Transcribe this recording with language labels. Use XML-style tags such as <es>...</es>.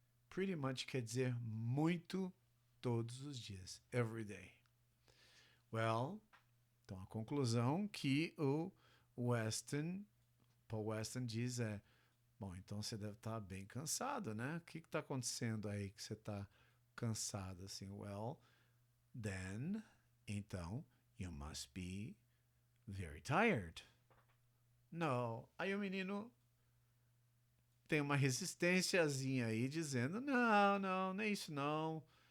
<en>Pretty much</en> <pt>quer dizer muito, todos os dias.</pt> <en>Every day. Well,</en> <pt>então a conclusão que o Paul Weston diz é: bom, então você deve estar bem cansado, né? O que está acontecendo aí que você está cansado assim?</pt> <en>Well, then,</en> <pt>então,</pt> <en>you must be very tired. No.</en> <pt>Aí o menino tem uma resistênciazinha aí dizendo: não, nem isso não.</pt>